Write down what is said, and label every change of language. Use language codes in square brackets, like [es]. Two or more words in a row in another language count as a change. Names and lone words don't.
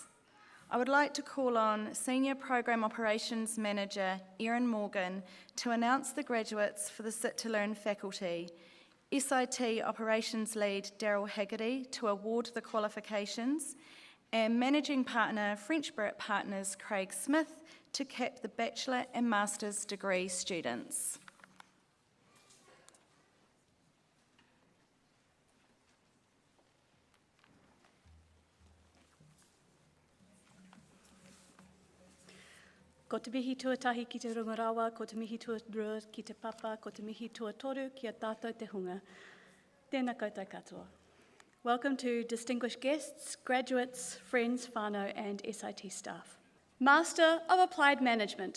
[en] I would like to call on Senior Program Operations Manager Erin Morgan to announce the graduates for the Sit to Learn faculty, SIT Operations Lead Daryl Haggerty to award the qualifications, and Managing Partner French Barrett Partners Craig Smith to cap the Bachelor and Master's degree students. [mi] Ko te mihi tuatahi ki te rungarawa, ko te mihi tuarua ki te papa, ko te mihi tuatoru ki a tātou te hunga. Tēnā koutou katoa. [en] Welcome to distinguished guests, graduates, friends, whānau and SIT staff. Master of Applied Management.